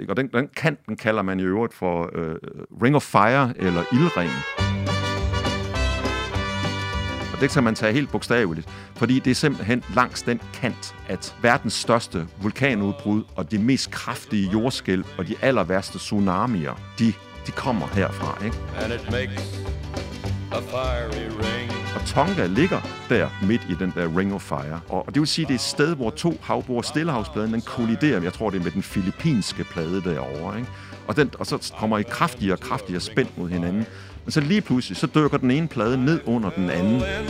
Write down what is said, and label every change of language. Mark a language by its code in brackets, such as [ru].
[da] Ikke? Og den kanten kalder man i øvrigt for Ring of Fire eller Ildringen. Og det kan man tage helt bogstaveligt, fordi det er simpelthen langs den kant, at verdens største vulkanudbrud og de mest kraftige jordskælv og de aller værste tsunamier, de kommer herfra. Ikke? [en] And it makes a fiery ring. [da] Og Tonga ligger der midt i den der Ring of Fire. Og det vil sige, at det er et sted, hvor to havbord, Stillehavspladen, den kolliderer, jeg tror, det er med den filippinske plade derovre. Ikke? Og så kommer i kraftigere og kraftigere spænd mod hinanden. Men så lige pludselig, så dykker den ene plade ned under den anden.